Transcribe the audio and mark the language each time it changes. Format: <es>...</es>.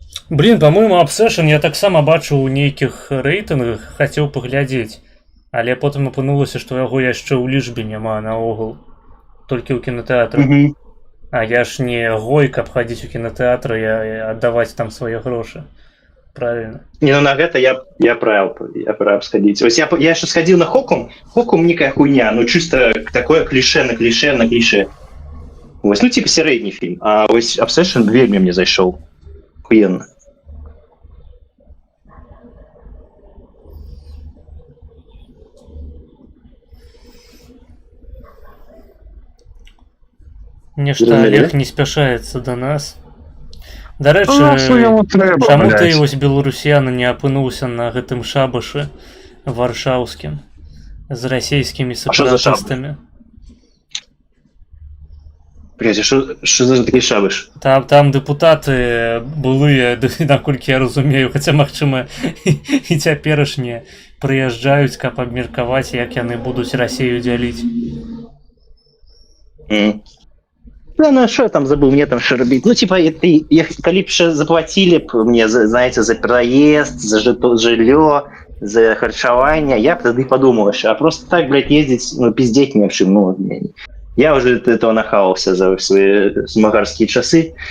<ru>Блин, по-моему,</ru> <be>Obsession я таксама бачыў у нейкіх рэйтынгах, хацеў паглядзець. Але потым апынулася, што яго яшчэ ў лічбе няма наогул. Толькі ў кінотэатрах. А я ж не гой, каб хадзіць у кінотэатры і аддаваць там свае грошы.</be> <ru>Правильно.</ru> <be>Не, ну на гэта я правил сходить.</be> <ru>Ось я еще сходил на Хокум. Хокум некая хуйня, ну чисто такое клише на клише. Ось, ну типа середний фильм.</ru> <be>А ось Obsession вельмі мне зайшоў.</be> <ru>Хуенно.</ru> <be>Нешта Олег не спяшаецца да нас. Дарэчы, Что яму трэба, чаму ты</be> <ru>блядь?</ru> <be>вось беларусьяна не апынуўся на гэтым шабашы варшаўскім з расійскімі</be> <uk>що за</uk> <be>сепаратыстамі?</be> <ru>Блядь, а что за такі шабаш?</ru> <be>Там дэпутаты былыя, наколькі я разумею, хаця магчыма і цяперашнія прыязджаюць, каб абмеркаваць, як яны будуць Расію дзяліць.</be> <ru>Да, ну что я там забыл, мне там что робить? Ну, типа, коли б ще заплатили б мне, знаете, за проезд, за жилье, за харчевание, я бы тогда и подумал, а просто так, блядь, ездить, ну, пиздеть не в чем, ну, я уже от этого нахавался за свои змагарские часы.</ru>